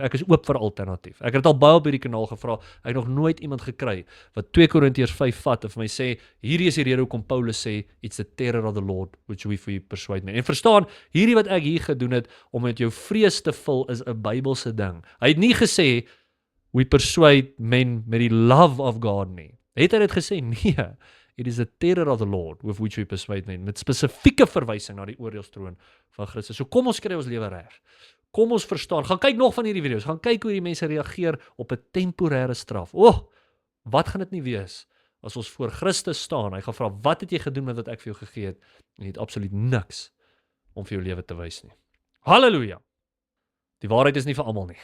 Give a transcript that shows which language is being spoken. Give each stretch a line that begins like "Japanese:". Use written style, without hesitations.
Afrikaans: Ek is oop vir alternatief. Ek het al baie op hierdie kanaal gevra, ek het nog nooit iemand gekry wat 2 Korintiërs 5 vat en vir my sê, hierdie is die rede hoekom Paulus sê,
English: it's the terror of the Lord which we for you persuade me.
Afrikaans: En verstaan, hierdie wat ek hier gedoen het om met jou vrees te vul is 'n Bybelse ding. Hy het nie gesê,
English: we persuade men
Afrikaans: met die
English: love of God
Afrikaans: nie. Het hy dit gesê? Nee.
English: It is the terror of the Lord with which we persuade men.
Afrikaans: Met spesifieke verwysing na die oordeelstroon van Christus. So kom ons kry ons lewe reg. Kom ons verstaan. Gaan kyk nog van hierdie video's. Gaan kyk hoe die mense reageer op 'n temporêre straf. Wat gaan dit nie wees as ons voor Christus staan? Hy gaan vra, wat het jy gedoen met wat ek vir jou gegee het? En jy het absoluut niks om vir jou lewe te wys nie. Halleluja. Die waarheid is nie vir almal nie.